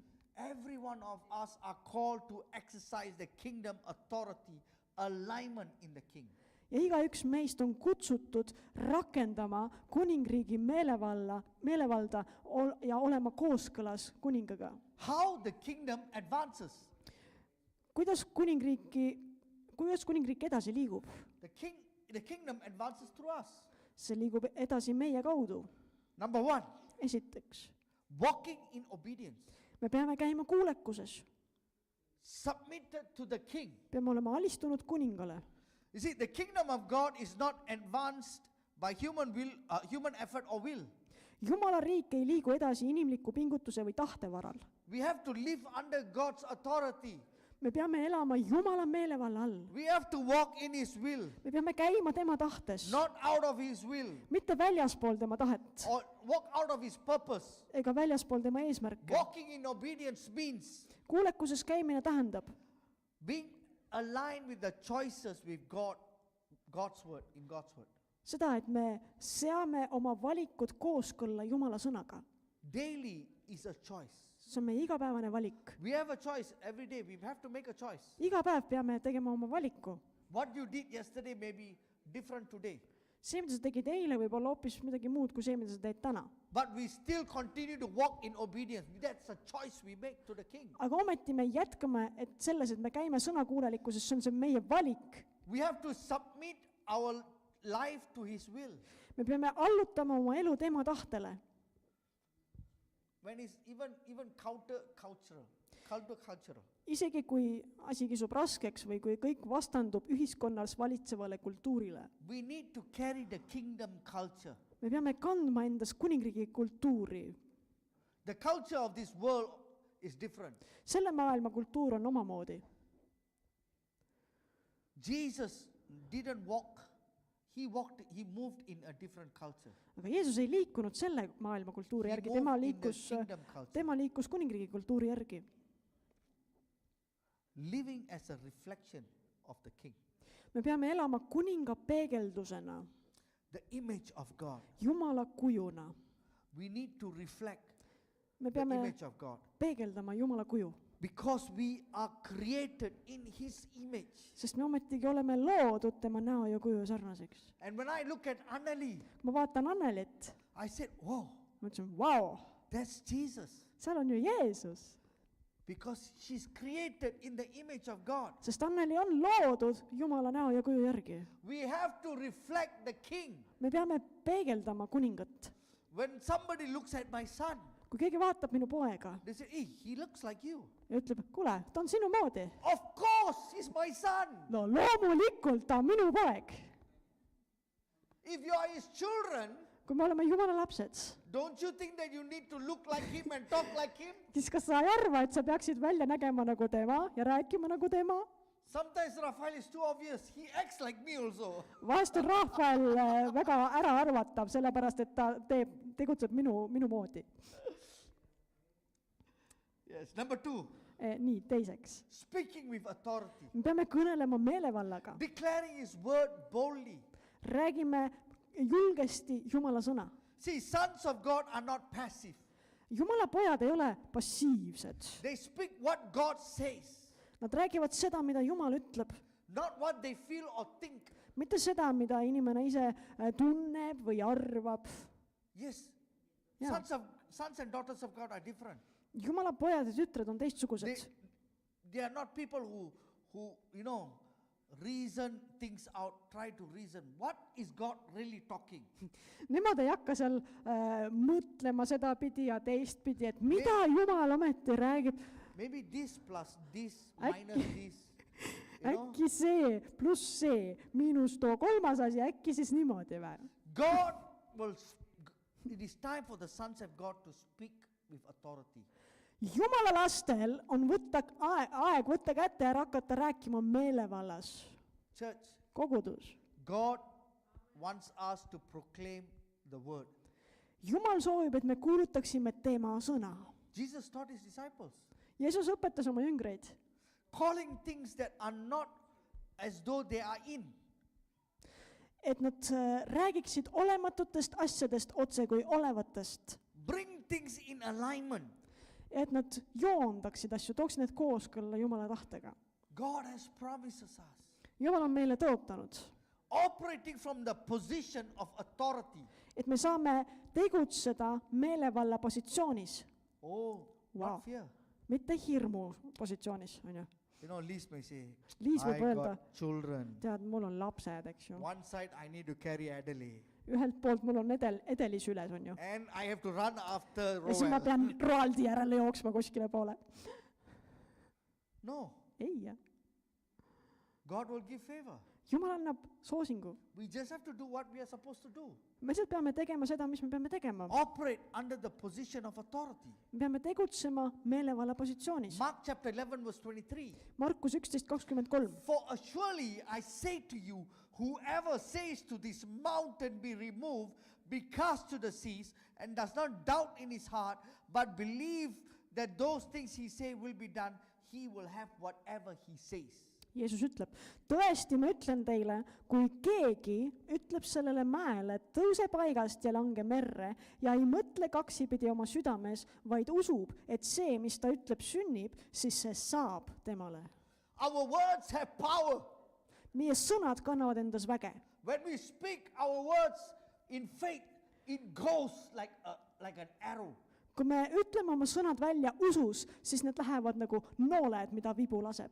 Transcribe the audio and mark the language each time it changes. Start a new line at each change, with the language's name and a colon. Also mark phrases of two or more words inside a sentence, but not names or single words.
English: Every one of us are called to exercise the kingdom authority, alignment in the king.
Estonian: Ja igaüks meist on kutsutud rakendama kuningriigi meelevalda ja olema kooskõlas kuningaga.
English: How the kingdom advances.
Estonian: Kuidas kuningriik edasi liigub?
English: The kingdom advances through us.
Estonian: See liigub edasi meie kaudu.
English: Number 1,
Estonian: Esiteks,
English: walking in obedience.
Estonian: me peame käima kuulekuses.
English: Submitted to the king.
Estonian: Peame olema alistunud kuningale.
English: You see, the kingdom of God is not advanced by human effort or will.
Estonian: Jumala riik ei liigu edasi inimliku pingutuse või tahte varal.
English: We have to live under God's authority.
Estonian: Me peame elama Jumala meelevalla all.
English: We have to walk in his will,
Estonian: Me peame käima tema tahtes,
English: not out of his will,
Estonian: mitte väljaspool tema tahet
English: or walk out of his purpose.
Estonian: ega väljaspool tema eesmärke.
English: Walking in obedience means
Estonian: Kuulekuses käimine tähendab,
English: Being aligned with the choices with God, God's word, in God's word.
Estonian: seda, et me seame oma valikud kooskõlla Jumala sõnaga.
English: Daily is a choice.
Estonian: see on meie igapäevane valik.
English: We have a choice every day. We have to make a choice.
Estonian: iga päev peame tegema oma valiku.
English: What you did yesterday may be different today.
Estonian: see, mida sa tegid eile, võib olla hoopis midagi muud kui see, mida sa teed täna.
English: But we still continue to walk in obedience. That's a choice we make to the King.
Estonian: aga ometi me jätkame, et selles, et me käime sõnakuulelikkuses, see on see meie valik.
English: We have to submit our life to His will.
Estonian: me peame allutama oma elu tema tahtele.
English: When it's even countercultural.
Estonian: isegi kui asi kisub raskeks või kui kõik vastandub ühiskonnas valitsevale kultuurile.
English: We need to carry the kingdom culture.
Estonian: me peame kandma endas kuningriigi kultuuri.
English: The culture of this world is different.
Estonian: selle maailma kultuur on omamoodi.
English: Jesus didn't walk. He moved in a different culture.
Estonian: aga Jeesus ei liikunud selle maailma kultuuri järgi, tema liikus kuningriigi kultuuri järgi.
English: Living as a reflection of the King.
Estonian: me peame elama kuninga peegeldusena,
English: The image of God.
Estonian: Jumala kujuna.
English: We need to reflect
Estonian: me
English: the
Estonian: peame
English: image of God.
Estonian: peegeldama Jumala kuju,
English: Because we are created in His image.
Estonian: sest me ometigi oleme loodud tema näo ja kuju sarnaseks.
English: And when I look at Anneli,
Estonian: ma vaatan Annelit,
English: I said, whoa,
Estonian: ma ütlesin, vau,
English: that's Jesus.
Estonian: seal on ju Jeesus.
English: Because she's created in the image of God.
Estonian: sest Anneli on loodud Jumala näo ja kuju järgi.
English: We have to reflect the King.
Estonian: me peame peegeldama kuningat.
English: When somebody looks at my son,
Estonian: kui keegi vaatab minu poega
English: they say, hey, he looks like you.
Estonian: ja ütleb, kuule, ta on sinu moodi.
English: Of course, he's my son.
Estonian: no loomulikult ta on minu poeg.
English: If you are his children,
Estonian: kui me oleme Jumala lapsed,
English: don't you think that you need to look like him and talk like him?
Estonian: siis kas sa ei arva, et sa peaksid välja nägema nagu tema ja rääkima nagu tema?
English: Sometimes Raphael is too obvious. He acts like me also.
Estonian: vahest on Rahval väga äraarvatav, sellepärast et ta tegutseb minu moodi.
English: Yes. Number 2,
Estonian: nii, teiseks.
English: speaking with authority.
Estonian: me peame kõnelema meelevallaga.
English: Declaring his word boldly.
Estonian: räägime julgesti Jumala sõna.
English: See, sons of God are not passive.
Estonian: Jumala pojad ei ole passiivsed.
English: They speak what God says,
Estonian: Nad räägivad seda, mida Jumal ütleb.
English: not what they feel or think.
Estonian: Mitte seda, mida inimene ise tunneb või arvab.
English: Yes. Yeah. Sons and daughters of God are different.
Estonian: Jumala pojad ja tütred on teistsugused.
English: They are not people who reason things out, try to reason. What is God really talking?
Estonian: Nemad ei hakka seal mõtlema sedapidi ja teistpidi, et mida Jumal ometi räägib.
English: Maybe this plus this minus this.
Estonian: Äkki see pluss see miinus too kolmas asi, äkki siis niimoodi või?
English: It is time for the sons of God to speak with authority.
Estonian: Jumala lastel on aeg võtta kätte ja hakata rääkima meelevallas.
English: Church,
Estonian: Kogudus.
English: God wants us to proclaim the word.
Estonian: Jumal soovib, et me kuulutaksime tema sõna.
English: Jesus taught his disciples,
Estonian: Jeesus õpetas oma jüngreid,
English: calling things that are not as though they are in.
Estonian: et nad räägiksid olematutest asjadest otse kui olevatest.
English: Bring things in alignment.
Estonian: Et nad joondaksid asju, tooksid need kooskõlla Jumala tahtega.
English: God has promised us.
Estonian: Jumal on meile tõotanud,
English: Operating from the position of authority.
Estonian: et me saame tegutseda meelevalla positsioonis,
English: Oh, Wow. not fear.
Estonian: mitte hirmu positsioonis, on ju.
English: Liis may say,
Estonian: Liis võib
English: I
Estonian: öelda,
English: got children.
Estonian: tead, mul on lapsed, eks ju.
English: One side I need to carry Adelaide.
Estonian: Ühelt poolt mul on edeli süles, on ju.
English: And I have to run after
Estonian: Ja siis ma
English: Roel.
Estonian: pean Roaldi järele jooksma kuskile poole.
English: No,
Estonian: Ei, jah.
English: God will give favor.
Estonian: Jumal annab soosingu.
English: We just have to do what we are supposed to do.
Estonian: Me lihtsalt peame tegema seda, mis me peame tegema.
English: Operate under the position of authority.
Estonian: Me peame tegutsema meelevalla positsioonis.
English: Mark chapter 11 verse 23.
Estonian: Markus 11:23.
English: For surely I say to you, whoever says to this mountain be removed, be cast to the seas, and does not doubt in his heart, but believe that those things he say will be done, he will have whatever he says.
Estonian: Jeesus ütleb, tõesti ma ütlen teile, kui keegi ütleb sellele mäele, tõuse paigast ja lange merre ja ei mõtle kaksipidi oma südames, vaid usub, et see, mis ta ütleb, sünnib, siis see saab temale.
English: Our words have power.
Estonian: Meie sõnad kannavad endas väge.
English: When we speak our words in faith, it goes like an arrow.
Estonian: Kui me ütleme oma sõnad välja usus, siis need lähevad nagu nooled, mida vibu laseb.